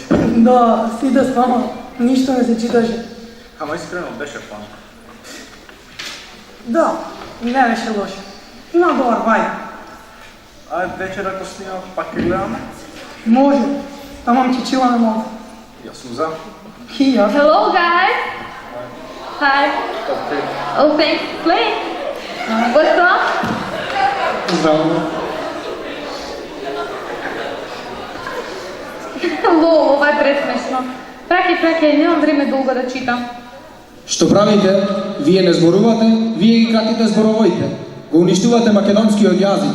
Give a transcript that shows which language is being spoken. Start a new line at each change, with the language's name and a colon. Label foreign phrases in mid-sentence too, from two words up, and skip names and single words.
Macedonian: Да, сиде стварно, ништо не се читаше. Ама искрено беше фан. Да, не беше лошо. Има добар вајб. А вечер ако снимам, пак ќе гледаме? Може, тамам ќе чиламе малку. Јас сум за. И јас.
English: Hello guys. Hi. Oh, thanks. Play. What's up?
Macedonian: Здраво. Лол, ова е пресмешно. Праќај, немам време долго да читам. Што правите? Вие не зборувате, вие ги кратите зборовоите. Го уништувате македонскиот јазик.